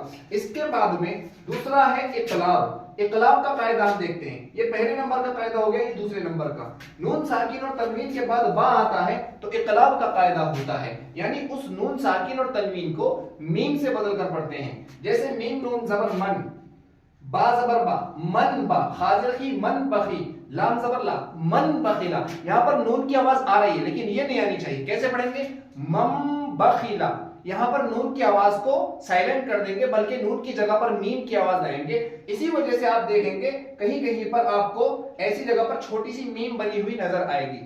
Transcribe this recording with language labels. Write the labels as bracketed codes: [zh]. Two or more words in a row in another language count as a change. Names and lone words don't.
[ur] اس کے بعد میں دوسرا ہے اقلاب. اقلاب کا قاعدہ ہم دیکھتے ہیں. یہ پہلے نمبر کا قاعدہ ہو گیا, یہ دوسرے نمبر کا. نون ساکن اور تنوین کے بعد با آتا ہے تو اقلاب کا قاعدہ ہوتا ہے, یعنی اس نون ساکن اور تنوین کو میم سے بدل کر پڑھتے ہیں. جیسے میم نون زبر من, با زبر با, من با, خاجرخی [ar] من بخی, [ur] لام زبر لا, [ar] من بخیلا. [ur] یہاں پر نون کی آواز آ رہی ہے لیکن یہ نہیں آنی چاہیے. کیسے پڑھیں گے؟ [ar] مم بخیلا. [ur] یہاں پر نون کی آواز کو سائلنٹ کر دیں گے بلکہ نون کی جگہ پر میم کی آواز لائیں گے. اسی وجہ سے آپ دیکھیں گے کہیں کہیں پر آپ کو ایسی جگہ پر چھوٹی سی میم بنی ہوئی نظر آئے گی.